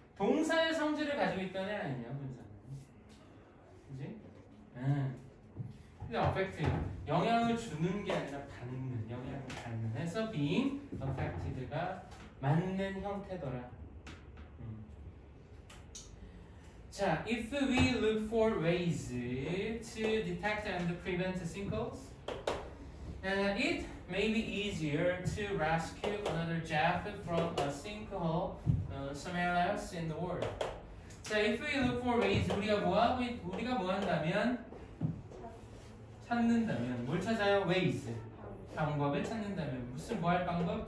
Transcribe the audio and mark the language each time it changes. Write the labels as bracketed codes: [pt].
[ko] 동사의 성질을 가지고 있던 애 아니냐, 분사는. 그지? 근데 affect, 영향을 주는 게 아니라 받는, 영향을 받는 해서 [en] being affected [ko] 가 맞는 형태더라. [en] 자, if we look for ways to detect and prevent sinkholes, it may be easier to rescue another Jeff from a sinkhole somewhere else in the world. [ko] 자, [en] if we look for ways, [ko] 우리가 뭐 한다면 찾는다면 뭘 찾아요? [en] ways. [ko] 방법을 찾는다면 무슨 뭐 할 방법?